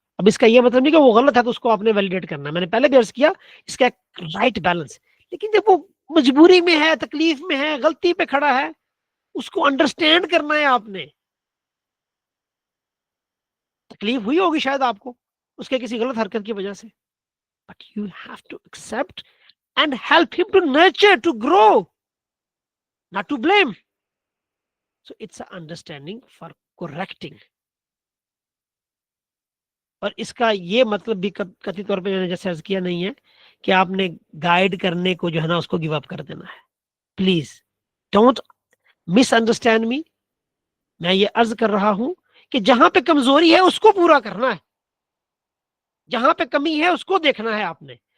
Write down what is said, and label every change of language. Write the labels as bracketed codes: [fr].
[ur] اب اس کا یہ مطلب نہیں کہ وہ غلط ہے تو اس کو آپ نے ویلیڈیٹ کرنا ہے. میں نے پہلے بھی عرض کیا اس کا ایک رائٹ بیلنس, لیکن جب وہ مجبوری میں ہے, تکلیف میں ہے, غلطی پہ کھڑا ہے, اس کو انڈرسٹینڈ کرنا ہے. آپ نے تکلیف ہوئی ہوگی شاید آپ کو اس کے کسی غلط حرکت کی وجہ سے, [en] but you have to accept and help him to nurture, to grow, not to blame. So it's an understanding for correcting. [ur] اور اس کا یہ مطلب بھی قطعی طور پہ میں نے جیسے عرض کیا نہیں ہے کہ آپ نے گائیڈ کرنے کو جو ہے نا اس کو گیو اپ کر دینا ہے. [en] پلیز don't misunderstand me. [ur] میں یہ عرض کر رہا ہوں کہ جہاں پہ کمزوری ہے اس کو پورا کرنا ہے, جہاں پہ کمی ہے اس کو دیکھنا ہے آپ نے.